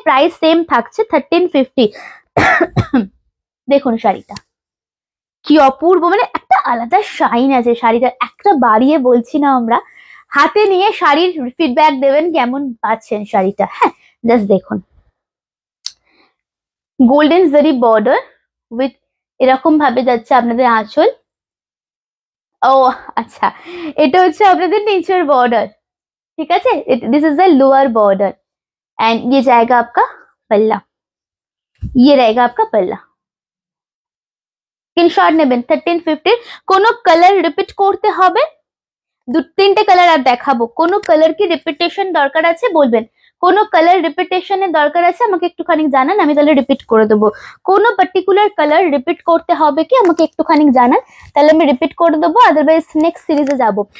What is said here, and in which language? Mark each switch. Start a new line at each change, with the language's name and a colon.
Bangla: Price same থাকছে 1350। দেখুন শাড়িটা কি অপূর্ব, মানে একটা আলাদা শাইন আছে শাড়িটার, একটা বাড়িয়ে বলছি না আমরা, হাতে নিয়ে শাড়ির ফিডব্যাক দেবেন কেমন পাচ্ছেন শাড়িটা, হ্যাঁ। জাস্ট দেখুন, গোল্ডেন জারি বর্ডার উইথ এরকম ভাবে যাচ্ছে আপনাদের আঁচল। ও আচ্ছা, এটা হচ্ছে আপনাদের নিচের বর্ডার, ঠিক আছে,
English: this is the lower border,
Hindi: and ये जाएगा आपका पल्ला, ये रहेगा आपका पल्ला।
Bangla: স্ক্রিনশট নেবেন 1350 কোনো কালার রিপিট করতে হবে, দু তিনটে কালার আর দেখাবো, কোনো কালার কি রিপিটেশন দরকার আছে বলবেন, কোনো কালার রিপিটেশনের দরকার আছে আমাকে একটুখানি জানান, আমি তাহলে রিপিট করে দেবো। কোনো পার্টিকুলার কালার রিপিট করতে হবে কি আমাকে একটুখানি জানান, তাহলে আমি রিপিট করে দেবো, আদারওয়াইজ নেক্সট সিরিজে যাব।